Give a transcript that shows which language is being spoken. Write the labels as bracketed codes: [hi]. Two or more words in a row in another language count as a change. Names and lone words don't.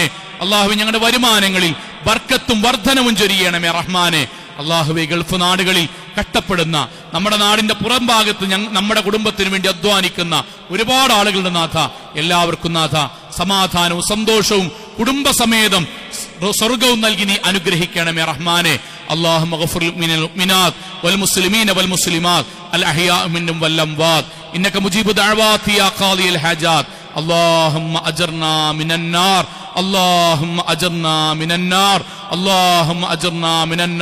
[ml] അള്ളാഹു, ഞങ്ങളുടെ വരുമാനങ്ങളിൽ ബർക്കത്തും വർധനവും ചൊരിയണമേ റഹ്മാനെ. അള്ളാഹുവേ, ഗൾഫ് നാടുകളിൽ കഷ്ടപ്പെടുന്ന, നമ്മുടെ നാടിന്റെ പുറം ഭാഗത്ത് നമ്മുടെ കുടുംബത്തിന് വേണ്ടി അധ്വാനിക്കുന്ന ഒരുപാട് ആളുകളുടെ നാഥ എല്ലാവർക്കും നാഥ സമാധാനവും സന്തോഷവും കുടുംബസമേതം സ്വർഗവും നൽകി നീ അനുഗ്രഹിക്കണമേ റഹ്മാനെ. [ar] اللهم اغفر للمؤمنات والمسلمين والمسلمات الأحياء منهم والأموات إنك مجيب دعوات يا قاضي الحاجات. اللهم أجرنا من النار، اللهم أجرنا من النار، اللهم أجرنا من النار.